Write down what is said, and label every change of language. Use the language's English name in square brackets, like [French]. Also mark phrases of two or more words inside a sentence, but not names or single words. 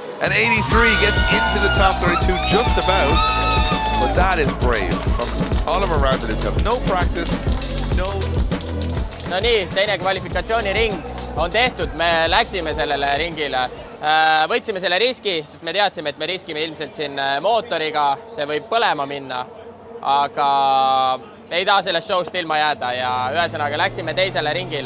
[English] And 83 gets into the top 32 just about, but that is brave from Oliver Randalou. No practice, no... [Estonian] No nii, teine kvalifikatsiooniring on tehtud, me läksime sellele ringile. Võtsime selle riski, sest me teadsime, et me riskime ilmselt siin mootoriga, see võib põlema minna. aga ei taha sellest show'st ilma jääda ja ühesõnaga läksime teisele ringile.